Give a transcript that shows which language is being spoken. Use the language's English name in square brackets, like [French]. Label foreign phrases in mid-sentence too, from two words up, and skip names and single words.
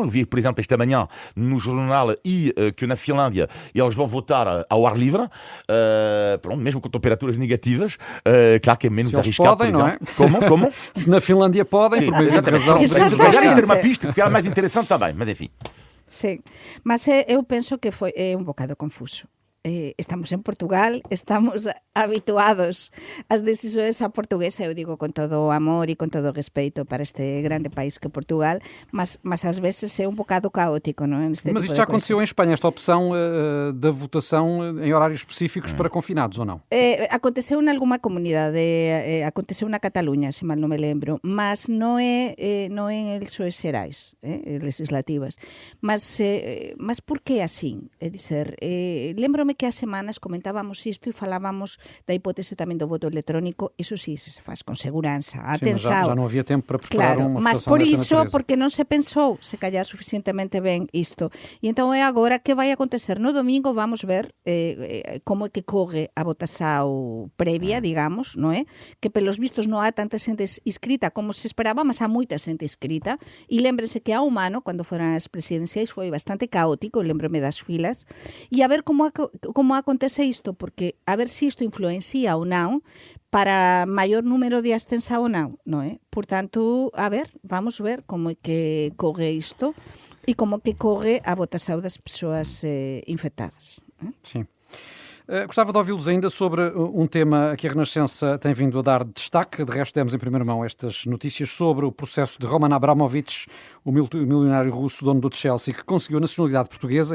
[Portuguese] Eu vi, por exemplo, esta manhã no jornal que na Finlândia eles vão votar ao ar livre, pronto, mesmo com temperaturas negativas. Claro que é menos arriscado. Podem, não é? Como? Se na Finlândia podem, sim, por meio de razão. Se calhar isto era uma pista que era mais interessante também, mas enfim. [Galician] Sim, mas eu penso que foi un bocado confuso. Estamos en Portugal, estamos habituados ás decisões a portuguesa, eu digo con todo o amor e con todo o respeito para este grande país que é Portugal, mas ás veces é un bocado caótico, non? [Portuguese] Mas isto já aconteceu em Espanha, esta opção da votação em horários específicos para confinados, ou não? [Galician] Aconteceu en alguma comunidade, aconteceu na Cataluña, se mal non me lembro, mas non é en eleições xerais, legislativas. Mas por que así? É dizer, lembrome que há semanas comentábamos isto e falábamos da hipótese tamén do voto electrónico, iso sí, se faz con segurança. Atenção. [Portuguese] Sim, mas já não havia tempo para preparar uma [Galician] mas [Portuguese] votação [Galician] por [Portuguese] dessa [Galician] iso, [Portuguese] natureza. [Galician] porque non se pensou, se calhar suficientemente ben isto. E entón é agora que vai acontecer. No domingo vamos ver como é que corre a votação previa, digamos, non é? Que pelos vistos non há tanta xente inscrita como se esperaba, mas há moita xente inscrita. E lémbrense que há un ano, cando foran as presidenciais, foi bastante caótico, lembrome das filas. E a ver como acontece isto, porque a ver se isto influencia ou non para maior número de abstención ou non é? Portanto, a ver, vamos ver como é que corre isto e como que corre a votação das persoas infectadas. [Portuguese] Sim. Gostava de ouvi-los ainda sobre um tema que a Renascença tem vindo a dar destaque. De resto, demos em primeira mão estas notícias sobre o processo de Roman Abramovich, o milionário russo dono do Chelsea, que conseguiu a nacionalidade portuguesa.